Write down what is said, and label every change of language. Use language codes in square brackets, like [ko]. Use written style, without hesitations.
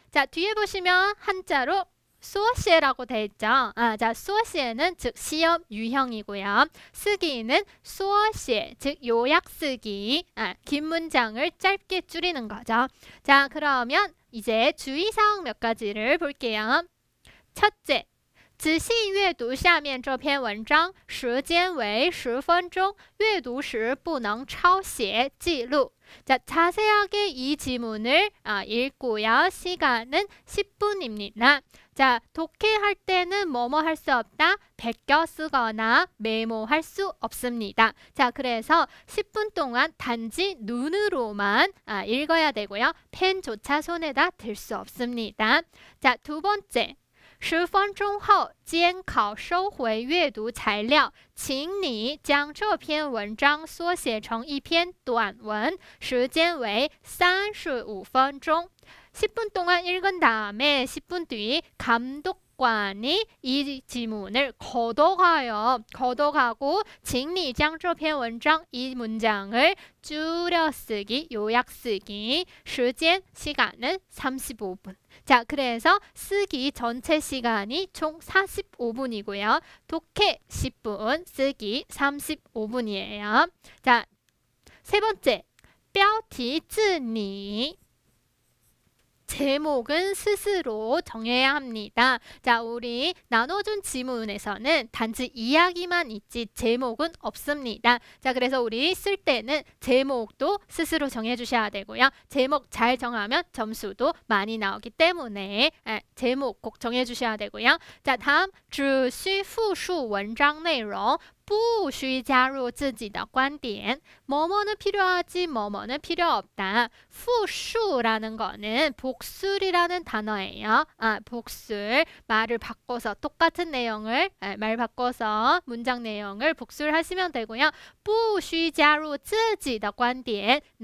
[ko] 자, 뒤에 보시면 한자로 수어시에라고 되어 있죠. 자, 수어시에는 즉 시험 유형이고요. 쓰기는 수어시에, 즉 요약 쓰기, 긴 문장을 짧게 줄이는 거죠. 자, 그러면 이제 주의사항 몇 가지를 볼게요. [zh] 첫째, 仔细阅读下面这篇文章，时间为10分钟，阅读时不能抄写记录. [ko] 자, 자세하게 이 지문을 읽고요. 시간은 10분입니다. 자, 독해할 때는 뭐뭐 할 수 없다? 베껴 쓰거나 메모할 수 없습니다. 자, 그래서 10분 동안 단지 눈으로만 읽어야 되고요. 펜조차 손에다 들 수 없습니다. 자, 두 번째. [zh] 10分钟后监考收回阅读材料，请你将这篇文章缩写成一篇短文，时间为35分钟. [ko] 10분 동안 읽은 다음에 10분 뒤 감독관이 이 지문을 걷어가요. 걷어가고 [zh] 请你将这篇文章 [ko] 이 문장을 줄여쓰기, 요약쓰기, 时间 시간은 35분. 자, 그래서 쓰기 전체 시간이 총 45분이고요. 독해 10분, 쓰기 35분이에요. 자, 세 번째, [zh] 标题自拟. [ko] 제목은 스스로 정해야 합니다. 자, 우리 나눠준 지문에서는 단지 이야기만 있지 제목은 없습니다. 자, 그래서 우리 쓸 때는 제목도 스스로 정해주셔야 되고요. 제목 잘 정하면 점수도 많이 나오기 때문에 제목 꼭 정해주셔야 되고요. [zh] 자, 다음 只需复述文章内容不需加入自己的观点. [ko] 뭐뭐는 필요하지 뭐뭐는 필요 없다. 复述라는 거는 복술이라는 단어예요. 복술, 말을 바꿔서 똑같은 내용을 말 바꿔서 문장 내용을 복술하시면 되고요. [zh] 不需加入自己的观点.